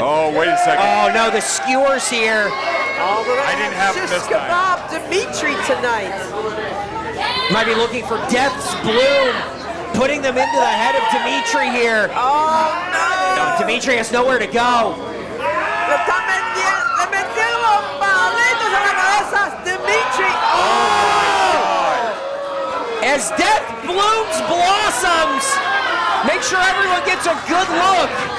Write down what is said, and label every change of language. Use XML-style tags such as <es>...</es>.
<en>Oh, wait a second. Oh no, the skewers here. Oh, we're gonna I didn't have him shish this time. kebab Dimitri tonight. Might be looking for Death's Bloom, putting them into the head of Dimitri here. Oh no! Dimitri has nowhere to go.</en> <es>Le metieron los palitos en la cabeza.</es> <en>Dimitri. As Death blooms blossoms, make sure everyone gets a good look.</en>